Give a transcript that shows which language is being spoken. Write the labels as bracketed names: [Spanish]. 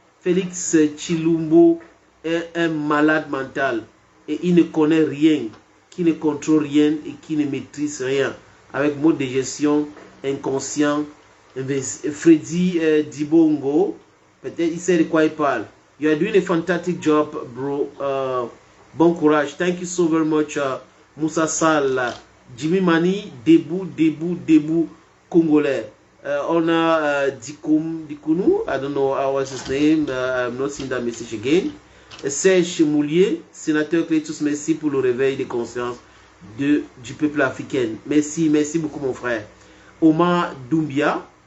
[French] Félix Chilumbo est un malade mental et il ne connaît rien, qui ne contrôle rien et qui ne maîtrise rien. Avec mode de gestion inconscient. Freddy Dibongo, peut-être il sait de quoi il parle. [English] You are doing a fantastic job, bro. [French] Bon courage. [English] Thank you so very much, Moussa Sall. Jimmy Mani, [French] debout, congolais. On a [English] Dikounou, I don't know what's his name. I'm not seeing that message again. [French] Serge Moulier, sénateur Clétus, merci pour le réveil de conscience du peuple africain. Merci beaucoup mon frère. Omar Doumbia.